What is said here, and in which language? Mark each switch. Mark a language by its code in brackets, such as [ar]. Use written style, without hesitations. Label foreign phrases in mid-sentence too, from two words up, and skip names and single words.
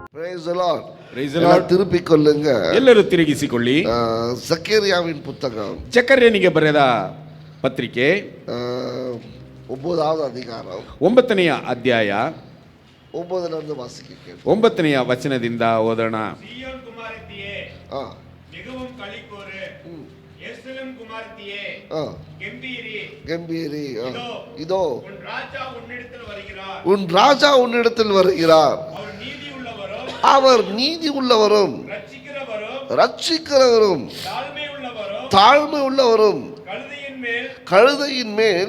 [en] Praise the Lord. Praise the Lord. [ta] திருப்பிக் கொள்ளுங்க. [kn] ಎಲ್ಲರೂ ತಿರುಗಿಸಿಕೊಳ್ಳಿ. [ta] சக்கரியாவின் புத்தகம் [kn] ಜಕರ್ಯನಿಗೆ ಬರೆದ ಪತ್ರಿಕೆ [ta] 9வது அதிகாரம் [kn] 9ನೇ ಅಧ್ಯಾಯ [ta] 9லிருந்து வாசிக்க [kn] 9ನೇ ವಚನದಿಂದ ಓದೋಣ. [ta] சீயோன் குமாரத்தியே மிகவும் களிகூரு, எருசலேம் குமாரத்தியே கம்பீரி. இதோ உன் ராஜா உன்னிடத்தில் வருகிறார். உன் ராஜா உன்னிடத்தில் வருகிறார். அவர் நீதி உள்ளவரும் ரட்சிக்கிறவரும் தாழ்மை உள்ளவரும் கழுதையின் மேல்